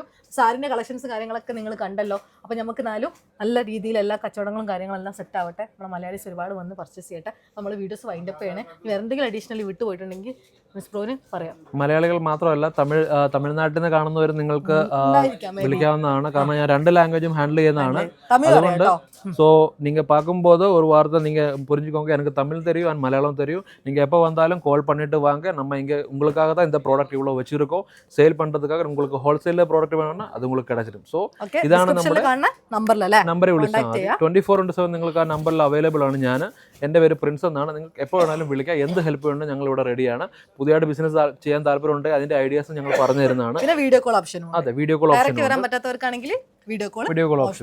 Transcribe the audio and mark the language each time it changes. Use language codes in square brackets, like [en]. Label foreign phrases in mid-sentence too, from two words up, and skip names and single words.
[ml] സാരിന്റെ കളക്ഷൻസ് കാര്യങ്ങളൊക്കെ നിങ്ങൾ കണ്ടല്ലോ. അപ്പോൾ നമുക്ക് നല്ല രീതിയിൽ എല്ലാ കച്ചവടങ്ങളും കാര്യങ്ങളെല്ലാം സെറ്റ് ആവട്ടെ. നമ്മുടെ മലയാളീസ് ഒരുപാട് വന്ന് പർച്ചേസ് ചെയ്യട്ടെ. നമ്മൾ വീഡിയോസ് വൈൻഡപ്പ് ചെയ്യണേ. വേറെ എന്തെങ്കിലും അഡീഷണലി വിട്ടുപോയിട്ടുണ്ടെങ്കിൽ മിസ് ബ്രോന് പറയാം. മലയാളികൾ മാത്രമല്ല, തമിഴ്നാട്ടിൽ നിന്ന് കാണുന്നവർ നിങ്ങൾക്ക് വിളിക്കാവുന്നതാണ്. കാരണം ഞാൻ 2 ലാംഗ്വേജും ഹാൻഡിൽ ചെയ്യുന്നതാണ്. [ta] അതുകൊണ്ട് ஸோ நீங்கள் பார்க்கும்போது ஒரு வார்த்தை நீங்கள் புரிஞ்சுக்கோங்க, எனக்கு தமிழ் தெரியும் அண்ட் மலையாளம் தெரியும். நீங்கள் எப்போ வந்தாலும் கால் பண்ணிட்டு வாங்க. நம்ம இங்கே உங்களுக்காக தான் இந்த ப்ராடக்ட் இவ்வளோ வச்சிருக்கோம். சேல் பண்ணுறதுக்காக உங்களுக்கு ஹோல்சேலில் ப்ராடக்ட் வேணும்னா அது உங்களுக்கு கிடைச்சிடும். [ml] ஸோ ഇതാണ് നമ്മുടെ നമ്പറിൽ വിളിച്ചാൽ മതി. 24/7 നിങ്ങൾക്ക് ആ നമ്പറിൽ അവൈലബിൾ ആണ്. ഞാൻ എൻ്റെ പേര് പ്രിൻസ് എന്നാണ്. നിങ്ങൾക്ക് എപ്പോൾ വേണമെങ്കിലും വിളിക്കാം. എന്ത് ഹെൽപ്പ് വേണമെങ്കിലും ഞങ്ങൾ ഇവിടെ റെഡിയാണ്. പുതിയതായിട്ട് ബിസിനസ് ചെയ്യാൻ താല്പര്യമുണ്ട്, അതിന്റെ ഐഡിയാസ് ഞങ്ങൾ പറഞ്ഞു തരുന്നതാണ്. പിന്നെ വീഡിയോ കോൾ ഓപ്ഷനും. അതെ, വീഡിയോ കോൾ ഓപ്ഷൻ വരാൻ പറ്റാത്തവർക്കാണെങ്കിൽ വീഡിയോ കോൾ ഓപ്ഷനും ഉണ്ട്.